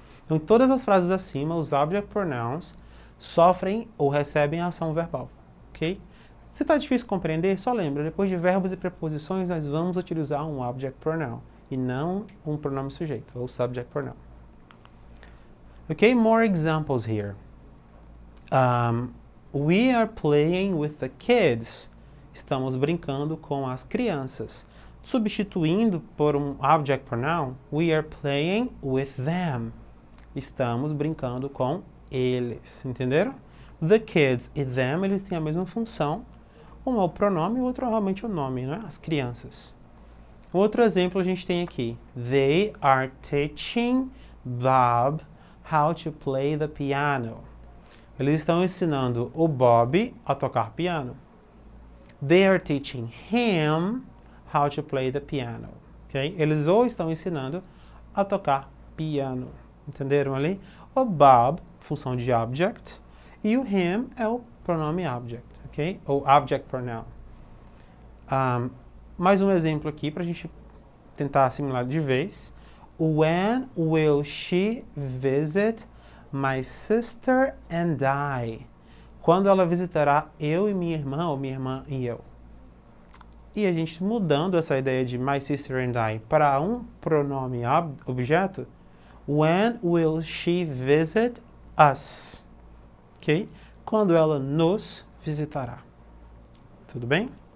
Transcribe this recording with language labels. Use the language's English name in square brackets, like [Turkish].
[Portuguese] Então, em todas as frases acima, os object pronouns sofrem ou recebem a ação verbal, ok? Se está difícil compreender, só lembra, depois de verbos e preposições, nós vamos utilizar um object pronoun e não um pronome sujeito, ou subject pronoun. [English] Okay, more examples here. We are playing with the kids. [Portuguese] Estamos brincando com as crianças. Substituindo por um object pronoun, [English] we are playing with them. [Portuguese] Estamos brincando com eles. Entenderam? The kids e them, eles têm a mesma função. Um é o pronome e o outro é realmente o nome, né? As crianças. Outro exemplo a gente tem aqui. [English] They are teaching Bob how to play the piano. [Portuguese] Eles estão ensinando o Bob a tocar piano. [English] They are teaching him how to play the piano. Okay? [Portuguese] Eles o estão ensinando a tocar piano. Entenderam ali? O Bob, função de object, e o him é o pronome object. Okay? Ou object pronoun. Mais um exemplo aqui para a gente tentar assimilar de vez. [English] When will she visit my sister and I? [Portuguese] Quando ela visitará eu e minha irmã, ou minha irmã e eu. E a gente mudando essa ideia de [English] my sister and I [Portuguese] para um pronome objeto. [English] When will she visit us? Ok? [Portuguese] Quando ela nos visitará. Tudo bem?